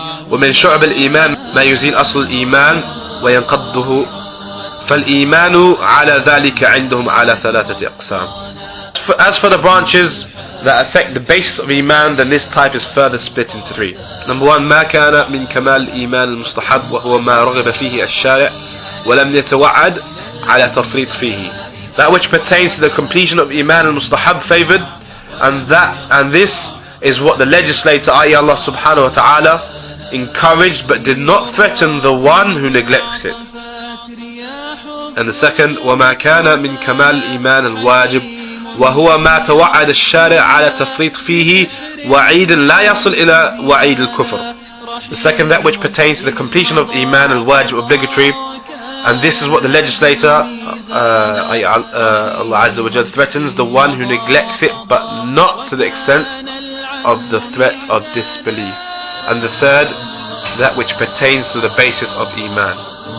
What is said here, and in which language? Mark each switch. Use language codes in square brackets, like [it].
[ar] ومن شعب الإيمان ما يزيل أصل الإيمان وينقضه، فالإيمان على ذلك عندهم على ثلاثة أقسام. [en] As for the branches that affect the basis of Iman, then this type is further split into three. Number one, [ar] ما كان من كمال الإيمان المستحب وهو ما رغب فيه الشارع ولم يتوعد على تفريط فيه. [en] That which pertains to the completion of Iman al-Mustahab, favored, and this is what the legislator, i.e. Allah subhanahu wa ta'ala, encouraged but did not threaten the one who neglects it. And the second, [ar] وما كان من كمال الإيمان الواجب وهو ما توعد الشارع على تفريط فيه وعيد لا يصل إلى وعيد الكفر. [en] The second, that which pertains to the completion of Iman al-Wajib, obligatory, and this is what the legislator, Allah Azza wa Jal, threatens the one who neglects it, but not to the extent of the threat of disbelief. And the third, that which pertains to the basis of Iman.